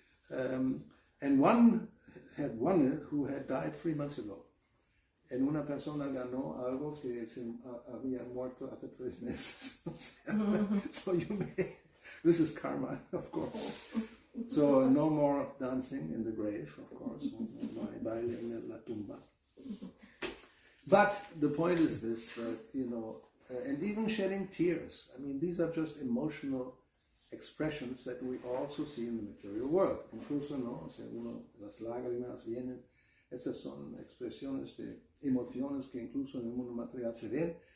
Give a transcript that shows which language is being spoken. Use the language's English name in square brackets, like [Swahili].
[English] And one had won it who had died 3 months ago. [Spanish] En una persona ganó algo que había muerto hace 3 meses. [English] So this is karma, of course. So no more dancing in the grave, of course. [Spanish] No hay baile en la tumba. [English] But the point is this, that, and even shedding tears. I mean, these are just emotional expressions that we also see in the material world. [Spanish] Incluso, las lágrimas vienen. Estas son expresiones de emociones que incluso en el mundo material se ven.